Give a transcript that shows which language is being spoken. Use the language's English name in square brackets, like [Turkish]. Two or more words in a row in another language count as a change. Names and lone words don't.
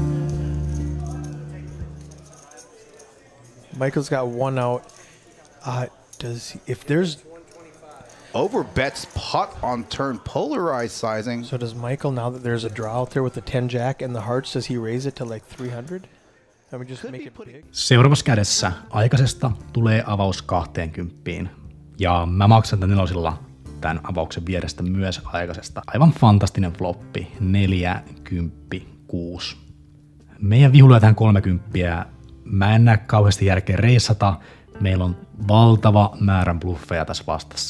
[English] Michael's got one out. If there's over bets pot on turn polarized sizing. So does Michael, now that there's a draw out there with the 10 jack and the hearts, does he raise it to like 300? I mean, just make it big. [Finnish] Seuraavassa kädessä aikaisesta tulee avaus 20. Ja mä maksan tämän nelosilla tämän avauksen vierestä myös aikaisesta. Aivan fantastinen floppi. 40, 6. Meidän vihulla tähän 30. Mä en näe kauheasti järkeä reissata. Meillä on valtava määrän bluffeja tässä vastassa.